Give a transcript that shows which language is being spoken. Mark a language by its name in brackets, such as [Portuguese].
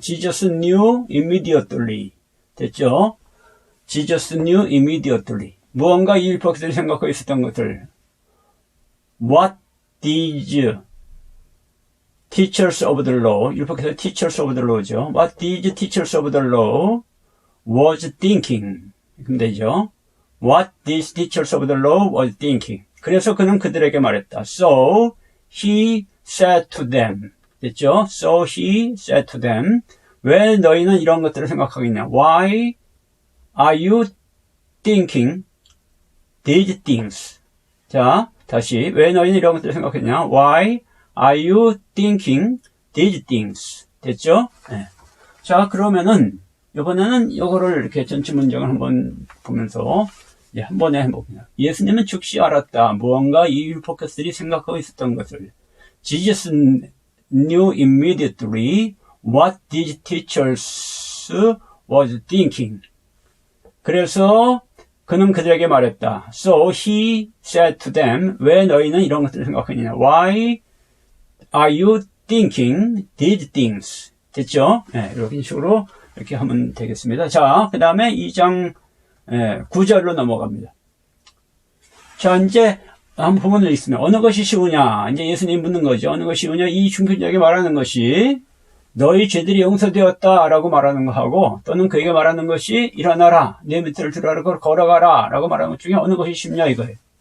[English] Jesus knew immediately. [Korean] 됐죠? [English] Jesus knew immediately. [Korean] 무언가 이 율법들이 생각하고 있었던 것들. [English] What did teachers of the law, [Korean] 율법에서 [English] teachers of the law죠. What did teachers of the law was thinking. [Korean] 그럼 되죠. [English] What these teachers of the law was thinking. [Korean] 그래서 그는 그들에게 말했다. [English] So he said to them. [Korean] 됐죠? [English] So he said to them. [Korean] 왜 너희는 이런 것들을 생각하고 있냐? [English] Why are you thinking these things? [Korean] 자, 다시. 왜 너희는 이런 것들을 생각했냐? [English] Why are you thinking these things? [Korean] 됐죠? 네. 자, 그러면은, 이번에는 이거를 이렇게 전체 문장을 한번 보면서, 한 번에 해봅니다. 예수님은 즉시 알았다. 무언가 이 율법교사들이 생각하고 있었던 것을. [English] Jesus knew immediately what these teachers was thinking. [Korean] 그래서 그는 그들에게 말했다. [English] So he said to them, [Korean] 왜 너희는 이런 것들을 생각하느냐? [English] Why are you thinking these things? [Korean] 됐죠? 네, 이런 식으로 이렇게 하면 되겠습니다. 자, 그 다음에 2장 9절로 넘어갑니다. 자, 이제 한 부분을 있으면 어느 것이 쉬우냐? 이제 예수님 묻는 거죠. 어느 것이 쉬우냐? 이 중편적에 말하는 것이 너희 죄들이 용서되었다라고 말하는 거하고 또는 그에게 말하는 것이 일어나라, 내 밑을 들어라, 걸어가라라고 말하는 것 중에 어느 것이 쉽냐 이거예요.